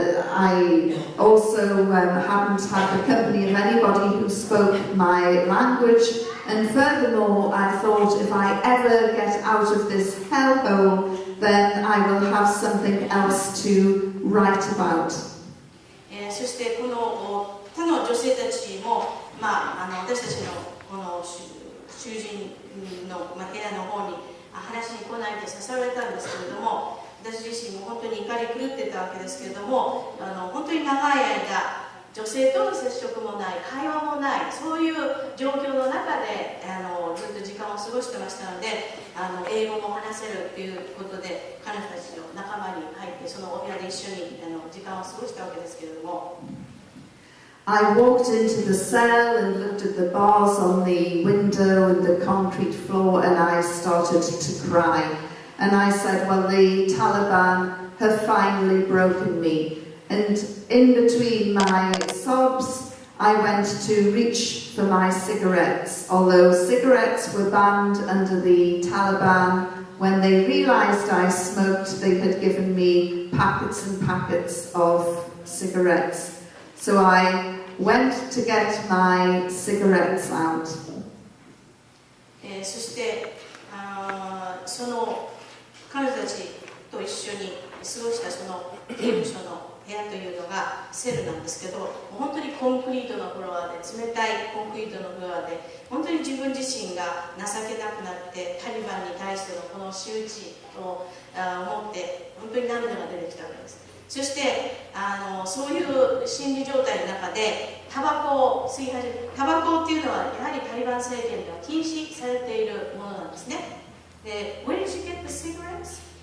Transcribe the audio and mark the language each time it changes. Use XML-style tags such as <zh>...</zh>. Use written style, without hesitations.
<en>I also hadn't had the company of anybody who spoke my language. And furthermore, I thought if I ever get out of this hellhole, then I will have something else to write about.</en> <ja>そしてこの他の女性たちも、私たちのこの囚人の、部屋の方に話に来ないと誘われたんですけれども、私自身も本当に怒り狂ってたわけですけれども、本当に長い間女性との接触もない、会話もない、そういう状況の中でずっと時間を過ごしてましたので、英語も話せるということで彼女たちの仲間に入ってそのお部屋で一緒に時間を過ごしたわけですけれども、</ja> <en>I walked into the cell and looked at the bars on the window and the concrete floor, and I started to cry. And I said, well, the Taliban have finally broken me. And in between my sobs, I went to reach for my cigarettes. Although cigarettes were banned under the Taliban, when they realized I smoked, they had given me packets and packets of cigarettes. So I went to get my cigarettes out.</en> <ja>そしてその彼女たちと一緒に過ごしたその刑務所の部屋というのがセルなんですけど、本当にコンクリートのフロアで、冷たいコンクリートのフロアで、本当に自分自身が情けなくなってタリバンに対してのこの仕打ちを思って本当に涙が出てきたわけです。そしてそういう心理状態の中でタバコを吸い始めた。タバコっていうのはやはりタリバン政権では禁止されているものなんですね。</ja> <en>で、Where did you get the cigarettes?</en>